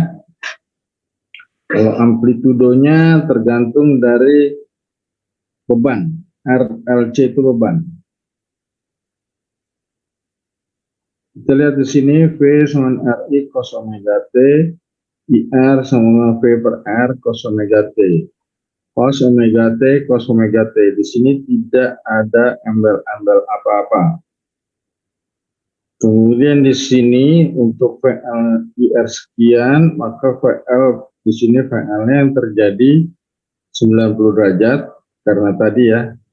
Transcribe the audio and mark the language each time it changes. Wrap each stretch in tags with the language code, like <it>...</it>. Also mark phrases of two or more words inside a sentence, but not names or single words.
<id>Kalau amplitudonya tergantung dari beban. RLC itu beban. Kita lihat di sini V sama RI cos omega T, IR sama V per R cos omega T. Cos omega T, cos omega T. Di sini tidak ada embel-embel apa-apa. Kemudian di sini untuk VL IR sekian, maka VL di sini VL-nya yang terjadi 90 derajat karena tadi ya.</id>